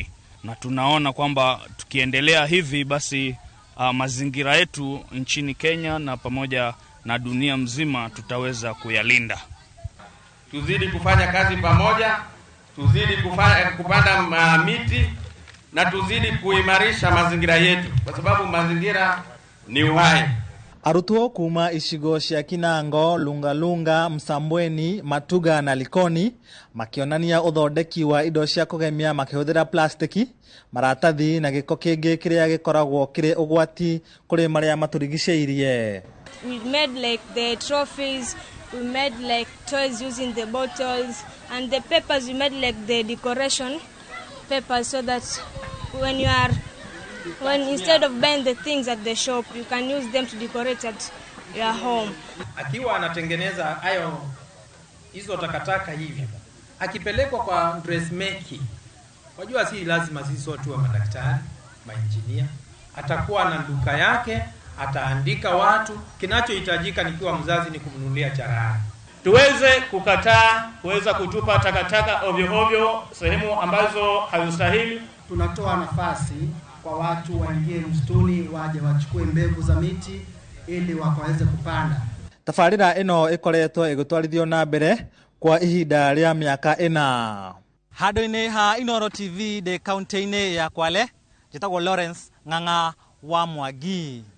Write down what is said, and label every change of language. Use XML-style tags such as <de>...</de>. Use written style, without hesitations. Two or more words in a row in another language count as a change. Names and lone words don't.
<sw>Na tunaona kwamba tukiendelea hivi basi mazingira yetu nchini Kenya na pamoja na dunia mzima tutaweza kuyalinda. Tuzidi kufanya kazi pamoja, tuzidi kupanda miti na tuzidi kuimarisha mazingira yetu kwa sababu mazingira ni uhai.</sw> <ki>Arutwo kuma icigo cia Kinango, Lungalunga, Msambweni, Matuga na Likoni makionania uthondeki wa indo cia kugemia makihũthĩra plastiki, maratathi na gĩko kĩngĩ kĩrĩa gĩkoragwo kĩrĩ ũgwati kũrĩ marĩa matũrigicĩirie.</ki> <en>We made like the trophies, we made like toys using the bottles, and the papers we made like the decoration papers, so that when instead of buying the things at the shop, you can use them to decorate at your home.</en> <sw>Akiwa anatengeneza hayo hizo takataka hivi, akipelekwa kwa dressmaking, wajua si lazima sisi sote wa madaktari, maengineer, atakuwa na duka yake, ataandika watu, kinachohitajika nikiwa mzazi ni kumnunulia charahani. Tuweze kukataa kuweza kutupa takataka ovyo sehemu ambazo hazistahili. Tunatoa nafasi kwa watu waingie msituni, waje wachukue mbegu za miti ili wakaweze kupanda.</sw> <ki>Tabarĩra ĩno ĩkoretwo ĩgĩtwarithio na mbere kwa ihinda rĩa mĩaka 4. Handũ-inĩ ha Inooro TV de kaunti-inĩ ya Kwale, njĩtagwo Lawrence Ng'ang'a wa Mwangi.</ki>